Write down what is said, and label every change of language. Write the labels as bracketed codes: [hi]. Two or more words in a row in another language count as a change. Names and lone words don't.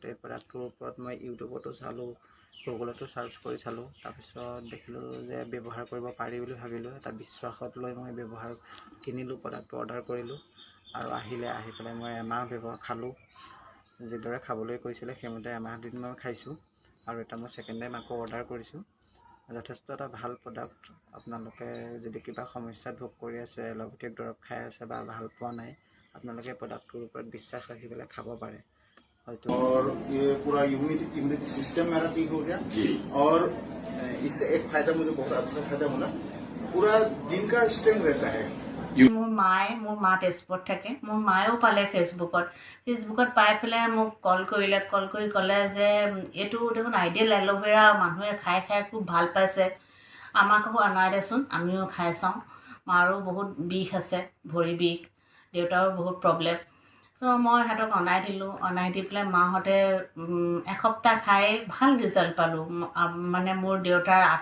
[as] এই প্ৰডাক্টটোৰ ওপৰত মই ইউটিউবতো চালোঁ গুগলতো চাৰ্চ কৰি চালোঁ তাৰপিছত দেখিলোঁ যে ব্যৱহাৰ কৰিব পাৰি বুলি ভাবিলোঁ এটা বিশ্বাসত লৈ মই ব্যৱহাৰ কিনিলোঁ প্ৰডাক্টটো অৰ্ডাৰ কৰিলোঁ আৰু আহি পেলাই মই এমাহ ব্যৱহাৰ খালোঁ যিদৰে খাবলৈ কৈছিলে সেইমতে এমাহ দিন মই খাইছোঁ আৰু এটা মই [en] second time [as] আকৌ অৰ্ডাৰ কৰিছোঁ যথেষ্ট এটা ভাল প্ৰডাক্ট আপোনালোকে যদি কিবা সমস্যাত ভোগ কৰি আছে এল'পেথিক দৰৱ খাই আছে বা ভাল পোৱা নাই আপোনালোকে প্ৰডাক্টটোৰ ওপৰত বিশ্বাস ৰাখি পেলাই খাব পাৰে [hi] और ये पूरा [en] immunity system [hi] मेरा ठीक हो गया जी और इससे एक फायदा मुझे बहुत अच्छा फायदा मिला पूरा दिन का स्ट्रेंथ रहता है [as] মোৰ মা তেজপুৰত থাকে মোৰ মায়েও পালে ফেচবুকত পাই পেলাই মোক কল কৰি ক'লে যে এইটো দেখোন আইডিয়েল এল'ভেৰা মানুহে খাই খুব ভাল পাইছে আমাকো আনাই দেচোন আমিও খাই চাওঁ মাৰো বহুত বিষ আছে ভৰি বিষ দেউতাৰো বহুত প্ৰব্লেম চ' মই সিহঁতক অনাই দি পেলাই মাহঁতে এসপ্তাহ খাই ভাল ৰিজাল্ট পালোঁ মানে মোৰ দেউতাৰ